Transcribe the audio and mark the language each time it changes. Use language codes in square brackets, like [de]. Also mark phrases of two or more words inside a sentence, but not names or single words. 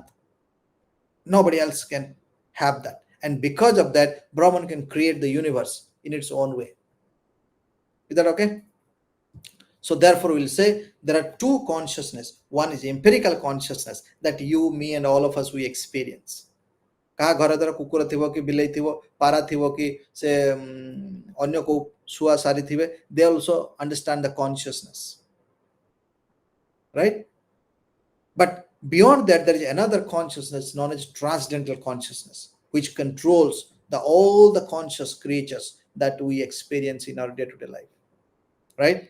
[en] Nobody else can have that, and because of that Brahman can create the universe in its own way. Is that okay? So therefore we'll say there are two consciousness. One is empirical consciousness that you, me, and all of us we experience. [or] କାହା ଘର ଦ୍ୱାରା କୁକୁର ଥିବ କି ବିଲେଇ ଥିବ, ପାରା ଥିବ କି ସେ ଅନ୍ୟ କୋଉ ଶୁଆ ସାରି ଥିବେ, [en] they also understand the consciousness, right? But beyond that, there is another consciousness known as transcendental consciousness, which controls all the conscious creatures that we experience in our day-to-day life, right?